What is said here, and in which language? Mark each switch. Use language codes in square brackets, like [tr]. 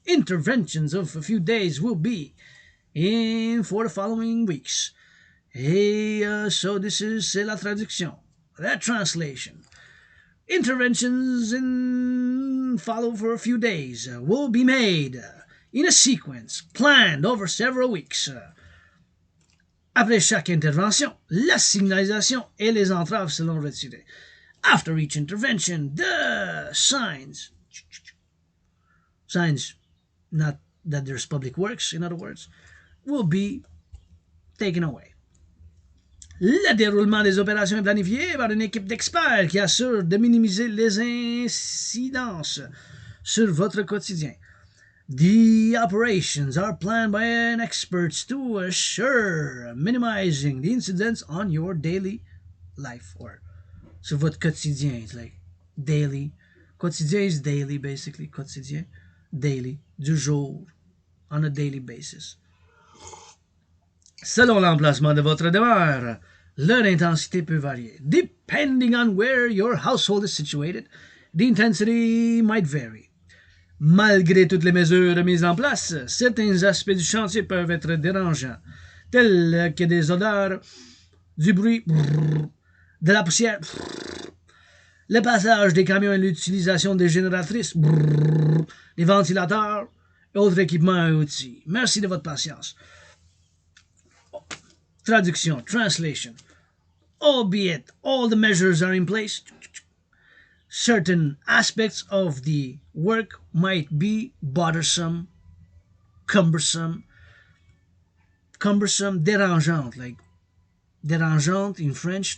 [en] Interventions of a few days will be in for the following weeks. [fr] Et [en] so [fr] c'est la traduction. [en] That translation. Interventions follow for a few days will be made in a sequence planned over several weeks. [fr] Après chaque intervention, la signalisation et les entraves seront retirées. [en] After each intervention, the signs, not that there's public works, in other words, will be taken away. [fr] Le déroulement des opérations est planifié par une équipe d'experts qui assure de minimiser les incidences sur votre quotidien. [en] The operations are planned by experts to assure minimizing the incidents on your daily life, or [fr] sur votre quotidien. [en] It's like daily. Quotidien is daily, basically. Quotidien, daily, [fr] du jour, [en] on a daily basis. [fr] Selon l'emplacement de votre demeure, leur intensité peut varier. [en] Depending on where your household is situated, the intensity might vary. [fr] Malgré toutes les mesures mises en place, certains aspects du chantier peuvent être dérangeants, tels que des odeurs, du bruit, de la poussière, le passage des camions et l'utilisation des génératrices, des ventilateurs et autres équipements et outils. Merci de votre patience. Traduction, [en] translation. Albeit all the measures are in place, certain aspects of the work might be bothersome, cumbersome, dérangeante, like dérangeante in French.